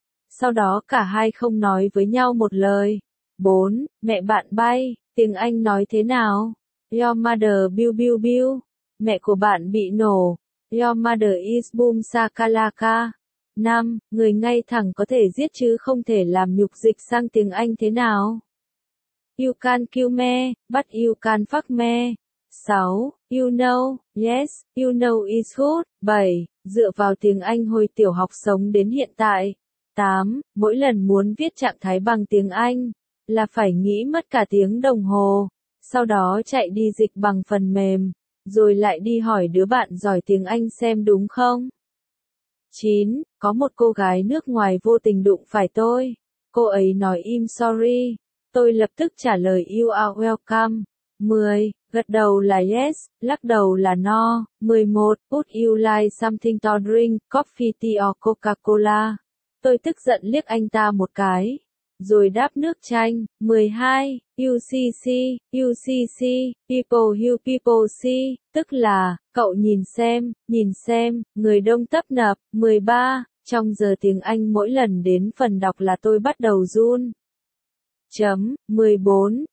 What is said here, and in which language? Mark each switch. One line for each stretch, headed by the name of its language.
Vietnamese: Sau đó cả hai không nói với nhau một lời. 4. Mẹ bạn bay, tiếng Anh nói thế nào?
English: Your mother biu biu biu.
Vietnamese: Mẹ của bạn bị nổ.
English: Your mother is boom sakalaka. 5.
Vietnamese: Người ngay thẳng có thể giết chứ không thể làm nhục, dịch sang tiếng Anh thế nào?
English: You can kill me, but you can fuck me. 6. You know, yes, you know is good.
Vietnamese: 7. Dựa vào tiếng Anh hồi tiểu học sống đến hiện tại. 8. Mỗi lần muốn viết trạng thái bằng tiếng Anh, là phải nghĩ mất cả tiếng đồng hồ, sau đó chạy đi dịch bằng phần mềm, rồi lại đi hỏi đứa bạn giỏi tiếng Anh xem đúng không. 9. Có một cô gái nước ngoài vô tình đụng phải tôi, cô ấy nói
English: im sorry,
Vietnamese: tôi lập tức trả lời
English: you are welcome.
Vietnamese: 10. Gật đầu là yes, lắc đầu là no. 11.
English: Would you like something to drink, coffee tea or Coca-Cola?
Vietnamese: Tôi tức giận liếc anh ta một cái, rồi đáp nước chanh. 12.
English: UCC, UCC, people you people see,
Vietnamese: tức là, cậu nhìn xem, người đông tấp nập. 13. Trong giờ tiếng Anh mỗi lần đến phần đọc là tôi bắt đầu run. Chấm. 14.